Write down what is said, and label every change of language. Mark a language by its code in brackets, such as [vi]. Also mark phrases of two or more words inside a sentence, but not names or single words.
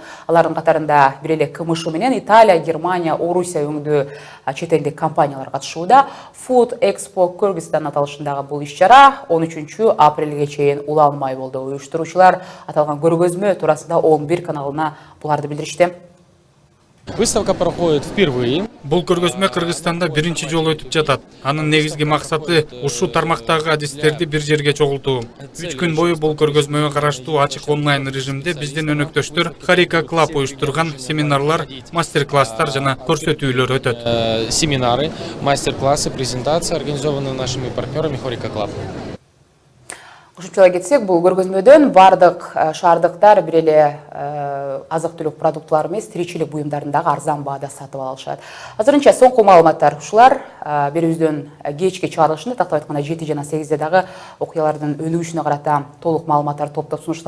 [ky] Алардын катарында бир эле КМШ менен Италия, Германия, Орусия өңдүү чет элдик компаниялар катышууда. Food Expo Kyrgyzstan аталышындагы бул иш-чара 13 апрелге чейин уланмай болду. Уюштуруучулар аталган көргөзмө туурасында 11 каналына буларды билдиришти. [ru] Выставка проходит впервые. [ky] Бул көргөзмө Кыргызстанда биринчи жолу өтүп жатат. Анын негизги максаты ушу тармактагы адистерди бир жерге чогултуу. 3 күн бою бул көргөзмөгө караштуу ачык онлайн режимде биздин өнөктөштөр Хорика Клаб уюштурган семинарлар, мастер-класстар жана көрсөтүүлөр өтөт. [ru] Семинары, мастер-классы, презентации организованы нашими партнерами Хорика Клаб. [ky] Кошумчалай кетсек, бул көргөзмөдөн бардык шаардыктар бир эле азык-түлүк продуктулары эмес, тиричилик буюмдарын дагы арзан баада сатып ала алышат. Азырынча соңку маалыматтар ушулар. Берүүбүздөн кечки чыгарылышында тактап айтканда 7 жана 8 дагы окуялардын өнүгүшүнө карата толук маалыматтарды топтоп сунуштамакчыбыз.